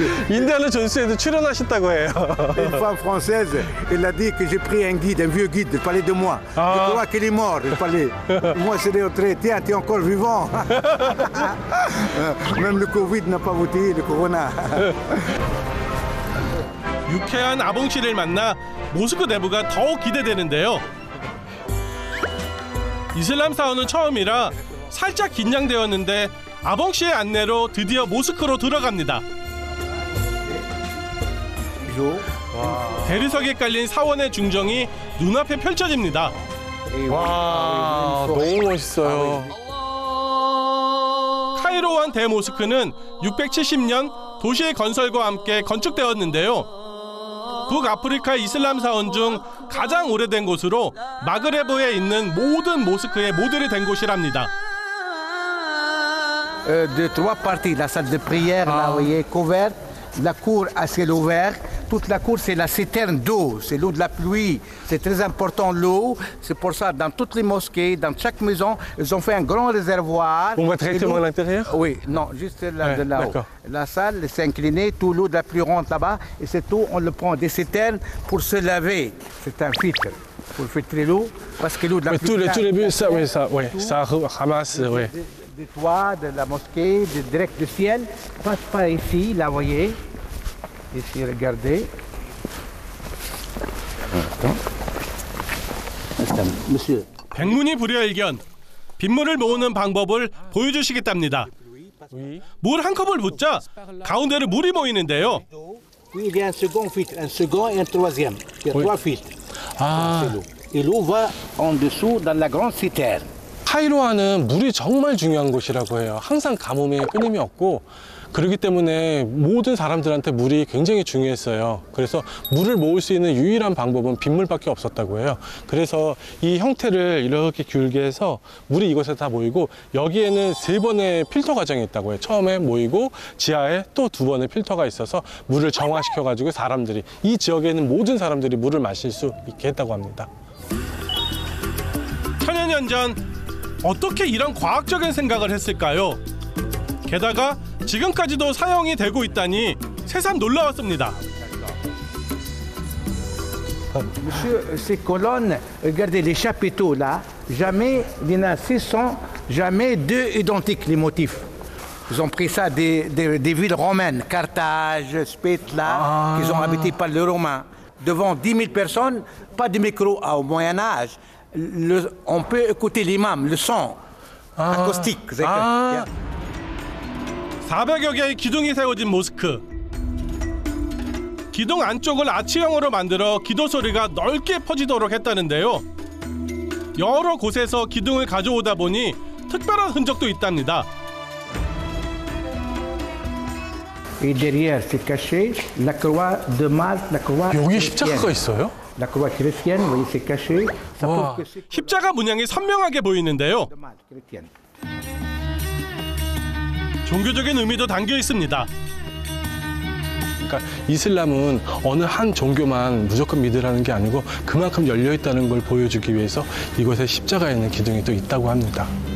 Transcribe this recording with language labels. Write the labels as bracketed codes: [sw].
[ko] 인디아나 존스에도 출연하셨다고 해요. [fr] Une femme française, elle a dit que j'ai pris un guide, un vieux guide, elle parlait de moi. Je crois qu'il est mort, elle parlait. Moi, c'est retraité, tiens, tu es encore vivant. Même le Covid n'a pas voté, le Corona. [ko] 유쾌한 아봉 씨를 만나 모스크 내부가 더욱 기대되는데요. 이슬람 사원은 처음이라 살짝 긴장되었는데 아봉 씨의 안내로 드디어 모스크로 들어갑니다. 대리석에 깔린 사원의 중정이 눈앞에 펼쳐집니다. 와, 너무 멋있어요. 카이로완 대모스크는 670년 도시의 건설과 함께 건축되었는데요. 북아프리카 이슬람 사원 중 가장 오래된 곳으로 마그레브에 있는 모든 모스크의 모델이 된 곳이랍니다. [fr] De trois parties, la salle de prière, là, vous voyez, couverte, la cour à ciel ouvert. Toute la cour, c'est la citerne d'eau, c'est l'eau de la pluie. C'est très important, l'eau. C'est pour ça, dans toutes les mosquées, dans chaque maison, ils ont fait un grand réservoir. On voit directement à l'intérieur? Oui, non, juste là, Ouais, de là-haut. d'accord. La salle s'est inclinée, tout l'eau de la pluie rentre là-bas. Et cette eau, on le prend des citernes pour se laver. C'est un filtre pour filtrer l'eau, parce que l'eau de la Oui, pluie... tous les buts, ça, oui, ça ramasse, oui. Du toit, de la mosquée, direct du ciel, passe par ici, là, vous voyez. Ici, regardez. Monsieur. [ko] 백문이 불여일견. 빗물을 모으는 방법을 보여주시겠답니다. 물 한 컵을 붓자 가운데로 물이 모이는데요. [fr] Puis il y a un second filtre, un second et un troisième. Il y a trois filtres. [ko] 아, [fr] Et l'eau va en dessous dans la grande citerne. [ko] 카이로와는 물이 정말 중요한 곳이라고 해요. 항상 가뭄에 끊임이 없고 그렇기 때문에 모든 사람들한테 물이 굉장히 중요했어요. 그래서 물을 모을 수 있는 유일한 방법은 빗물밖에 없었다고 해요. 그래서 이 형태를 이렇게 길게 해서 물이 이곳에 다 모이고 여기에는 3번의 필터 과정이 있다고 해요. 처음에 모이고 지하에 또 2번의 필터가 있어서 물을 정화시켜 가지고 사람들이 이 지역에 있는 모든 사람들이 물을 마실 수 있게 했다고 합니다. 천여 년 전 어떻게 이런 과학적인 생각을 했을까요? 게다가 지금까지도 사용이 되고 있다니 새삼 놀라웠습니다. [fr] Monsieur, ces colonnes, regardez les chapiteaux là, jamais, il y en a 600, jamais deux identiques les motifs. Ils ont pris ça des villes romaines, Carthage, Spete là, qui ont habité par les Romains. Devant 10 000 personnes, pas de micro au Moyen-Âge. On peut écouter l'imam, le son acoustique. [ko] 400여 개의 기둥이 세워진 모스크. 기둥 안쪽을 아치형으로 만들어 기도 소리가 넓게 퍼지도록 했다는데요. 여러 곳에서 기둥을 가져오다 보니 특별한 흔적도 있답니다. [fr] Et derrière, c'est caché la croix de Malte, la croix [ko] 여기 [fr] chrétienne. [ko] 십자가가 있어요? [fr] La croix chrétienne, vous voyez, c'est caché. Ça Wow. prouve que c'est [ko] 십자가 문양이 선명하게 보이는데요. [fr] de Malte chrétienne. [ko] 종교적인 의미도 담겨 있습니다. 그러니까 이슬람은 어느 한 종교만 무조건 믿으라는 게 아니고 그만큼 열려 있다는 걸 보여주기 위해서 이곳에 십자가에 있는 기둥이 또 있다고 합니다.